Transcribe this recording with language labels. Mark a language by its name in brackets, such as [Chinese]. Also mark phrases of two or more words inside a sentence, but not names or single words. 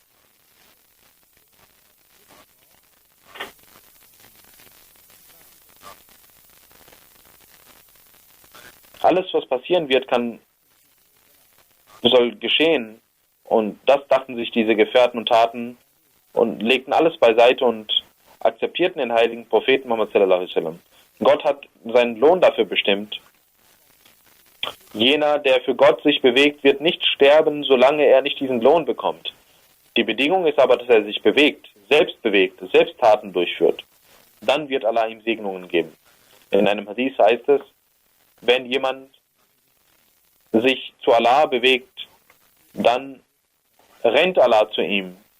[German] Alles, was passieren wird, soll geschehen. Und das dachten sich diese Gefährten und taten und legten alles beiseite und akzeptierten den heiligen Propheten Muhammad [Arabic] صلى الله عليه وسلم. [German] Gott hat seinen Lohn dafür bestimmt. Jener, der für Gott sich bewegt, wird nicht sterben, solange er nicht diesen Lohn bekommt. Die Bedingung ist aber, dass er sich bewegt, selbst Taten durchführt. Dann wird Allah ihm Segnungen geben. In einem Hadith heißt es, wenn jemand sich zu Allah bewegt, dann rennt Allah zu ihm.